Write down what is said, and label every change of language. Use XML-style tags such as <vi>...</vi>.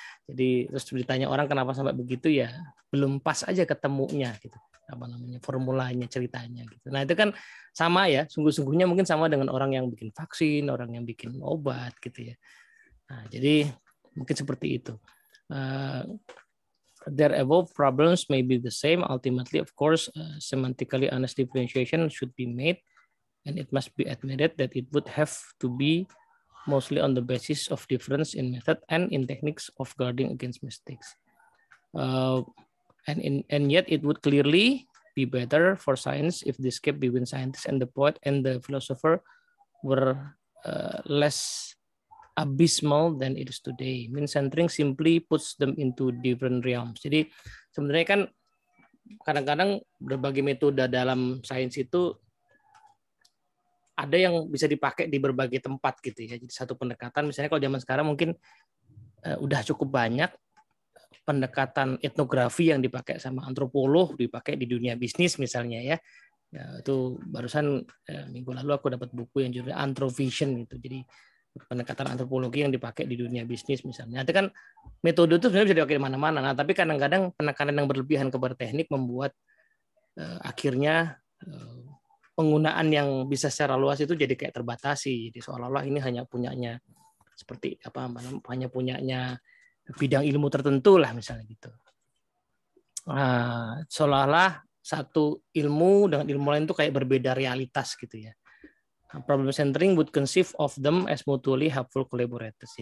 <id>Jadi terus ditanya orang kenapa sampai begitu ya, belum pas aja ketemunya gitu. Formulanya, ceritanya gitu. Nah, itu kan sama ya, sungguh-sungguhnya mungkin sama dengan orang yang bikin vaksin, orang yang bikin obat gitu ya. Nah, jadi mungkin seperti itu.</id> <en>Their evolved problems may be the same. Ultimately, of course, semantically honest differentiation should be made, and it must be admitted that it would have to be mostly on the basis of difference in method and in techniques of guarding against mistakes. And yet, it would clearly be better for science if this gap between scientist and the poet and the philosopher were less abysmal than it is today. Mean centering simply puts them into different realms.</en> <id>Jadi sebenarnya kan kadang-kadang berbagai metode dalam sains itu ada yang bisa dipakai di berbagai tempat gitu ya. Jadi satu pendekatan misalnya kalau zaman sekarang mungkin udah cukup banyak pendekatan etnografi yang dipakai sama antropolog, dipakai di dunia bisnis misalnya ya. Ya itu barusan minggu lalu aku dapat buku yang judulnya Anthrovision gitu. Jadi pendekatan antropologi yang dipakai di dunia bisnis misalnya. Itu kan metode itu sebenarnya bisa dipakai di mana-mana. Nah, tapi kadang-kadang penekanan yang berlebihan kepada teknik membuat akhirnya penggunaan yang bisa secara luas itu jadi kayak terbatasi. Jadi seolah-olah ini hanya punyanya seperti hanya punyanya bidang ilmu tertentu lah misalnya gitu. Nah, seolah-olah satu ilmu dengan ilmu lain itu kayak berbeda realitas gitu ya.</id> <en>Problem centering would conceive of them as mutually helpful collaborators.</en>